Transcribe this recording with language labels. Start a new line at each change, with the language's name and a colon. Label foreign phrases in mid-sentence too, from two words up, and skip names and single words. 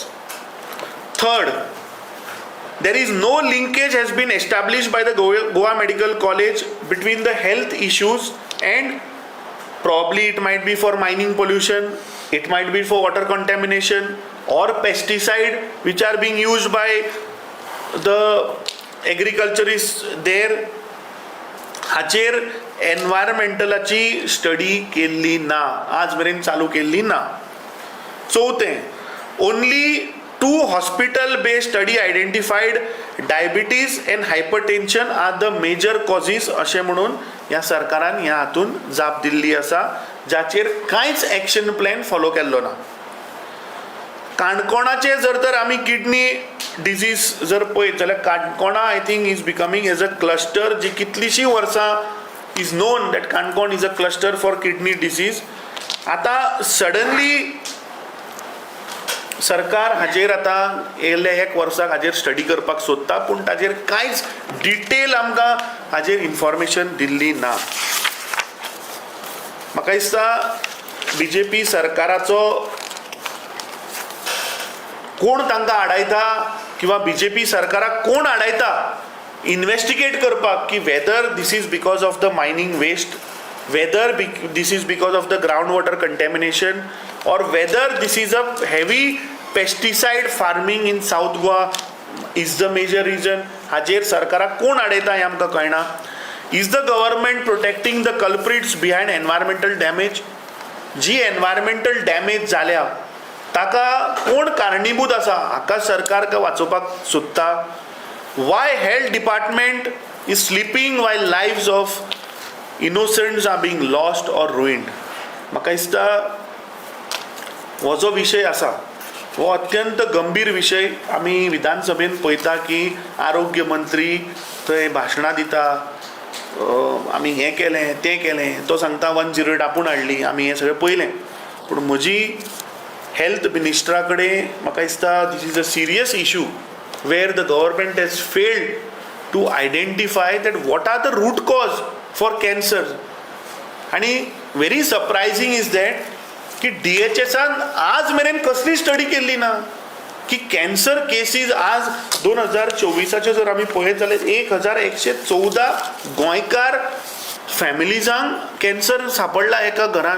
English: Third, there is no linkage has been established by the Goa Medical College between the health issues and probably it might be for mining pollution, it might be for water contamination or pesticide which are being used by the agriculturists there.
Konkani: हाचेर एनवायरमेंटलाची स्टडी केल्ली ना, आज मेरेन चालू केल्ली ना. चौथें,
English: only 2 hospital-based study identified diabetes and hypertension are the major causes
Konkani: अशें म्हणून ह्या सरकारान ह्या हातून जाप दिल्ली आसा जाचेर कांयच
English: action plan follow
Konkani: केल्लो ना. काणकोणाचे जर तर आमी किडनी डिजीज जर पळयत जाल्यार काणकोणा
English: I think is becoming as a cluster
Konkani: जी कितलीशीं वर्सां
English: is known that Canacona is a cluster for kidney disease.
Konkani: आतां सडनली सरकार हाजेर आतां येयल्ल्या 1 वर्साक हाजेर स्टडी करपाक सोदता पूण ताजेर कांयच डिटेल आमकां हाजेर इन्फॉर्मेशन दिल्ली ना. म्हाका दिसता BJP सरकाराचो कोण तांकां आडायता किंवा BJP सरकाराक कोण आडायता इन्वेस्टिगेट करपाक की
English: whether this is because of the mining waste, whether this is because of the ground water contamination or whether this is a heavy pesticide farming in South Goa is the major reason.
Konkani: हाजेर सरकाराक कोण आडयता हें आमकां कळना.
English: Is the government protecting the culprits behind environmental damage?
Konkani: जी
English: environmental damage
Konkani: जाल्या ताका कोण कारणीभूत आसा हाका सरकार वाचोवपाक सोदता.
English: Why health department is sleeping while lives of innocents are being lost or ruined?
Konkani: म्हाका दिसता हो जो विशय आसा हो अत्यंत गंभीर विशय. आमी विधानसभेन पळयता की आरोग्य मंत्री थंय भाशणां दिता, आमी हें केलें तें केलें, तो सांगता 108 आपूण हाडली, आमी हें सगळें पळयलें. पूण म्हजी हेल्थ मिनिस्टरा कडेन म्हाका दिसता
English: this is a serious issue where the government has failed to identify that what are the root cause for cancer.
Konkani: आनी
English: very surprising is that
Konkani: की DHSन आज मेरेन कसली स्टडी केल्ली ना की
English: cancer cases
Konkani: आज 2024 जर आमी पळयत जाल्यार 1114 गोंयकार फॅमिलीजांक कॅन्सर सापडला एका घरान.